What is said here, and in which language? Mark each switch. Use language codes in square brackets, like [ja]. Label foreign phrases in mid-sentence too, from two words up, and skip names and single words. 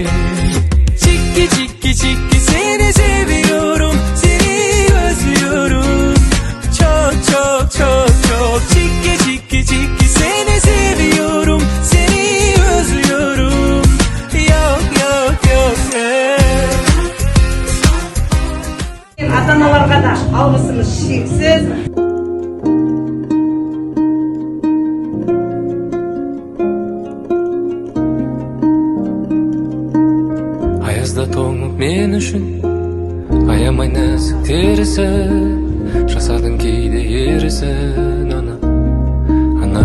[tr] Чикки, чикки, чикки, seni seviyorum, seni özlüyorum. Çok, çok, çok, çok. Çikki, çikki, çikki, seni seviyorum, seni özlüyorum. Yok, yok, yok, [kk] Ата-аналарға да алғысымыз шексіз. Аязда тоңып мен үшін аямай нәзік терісі, жасадың кейде ерісін, ана